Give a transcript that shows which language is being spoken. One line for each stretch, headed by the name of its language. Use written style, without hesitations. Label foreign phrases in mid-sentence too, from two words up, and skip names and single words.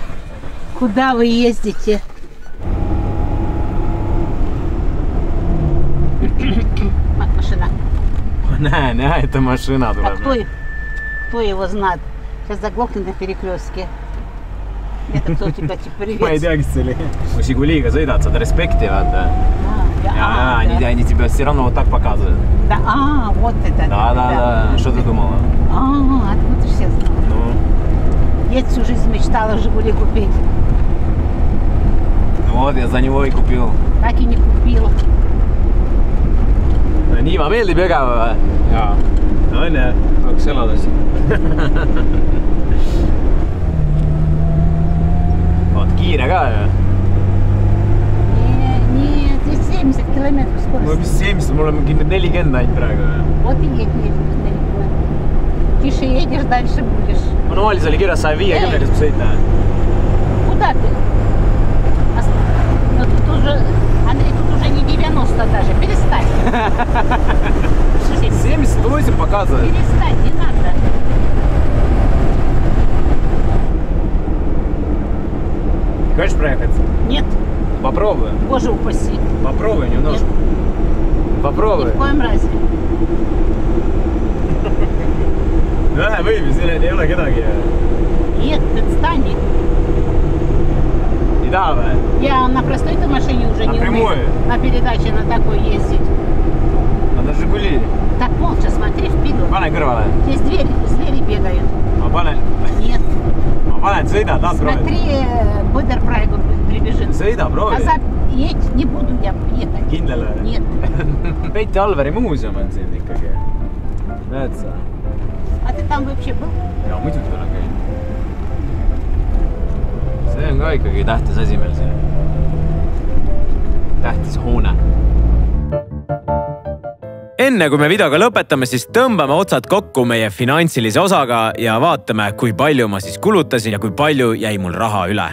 Russian: Куда вы ездите? Машина. Näe, это машина tuleb. Кто его знает? Сейчас заглохнет на перекрестке. Это кто тебя привет?
Estonian: Ma ei tea, kes see oli. Kui Žiguliga sõidad, saad respekti, vaata. Ja,
Russian: они тебя все равно вот так показывают. Да, вот это. Да. Что ты думала? Откуда ты все знала? Ну? Я всю жизнь мечтала Žiguli купить. Вот, я за него и купил. Так и не купила.
Estonian: Niiva meeldib Jõgeva või? Jaa. No õnne. Tahaks elada siin. Oot kiire ka ju?
Russian: Нет, здесь 70 километров скорость.
Estonian: Mul mis 70, mul on mingi 40 ainult praegu.
Russian: Вот и едь 40 километров. Тише едешь, дальше будешь.
Estonian: Manuaalis oli kirjas 150, kas ma sõita?
Russian: Куда ты? Ну тут уже, Андрей, тут уже не 90 даже, перестань. 78 показывает. Перестань, не надо. Хочешь проехать? Нет. Попробуй. Боже упаси. Попробуй немножко. Попробуй. Ни в коем разе.
Estonian: Lähe võib, siin ei ole kedagi.
Russian: Нет, отстань.
Estonian: Не taha või?
Russian: Я на простой-то машине уже не умею. На передаче на такой ездить. Надо Жигули. Так, молча смотри вперед.
Estonian: Pane kõrvale.
Russian: Здесь звери бегают.
Estonian: Ma panen.
Russian: Нет.
Estonian: Ma panen, sõida, tahad proovi.
Russian: Смотри, Бодер praegu прибежит.
Estonian: Sõida, proovi.
Russian: Сказать, едь, не буду я ехать.
Estonian: Kindel või?
Russian: Нет.
Estonian: Peiti Alveri muuseum on siin ikkagi. Näed sa?
Russian: А ты там вообще был?
Estonian: Ja, muidugi olen käinud. See on ka ikkagi tähtis asi meil siin. Tähtis hoone. Enne kui me videoga lõpetame, siis tõmbame otsad kokku meie finantsilise osaga ja vaatame, kui palju ma siis kulutasin ja kui palju jäi mul raha üle.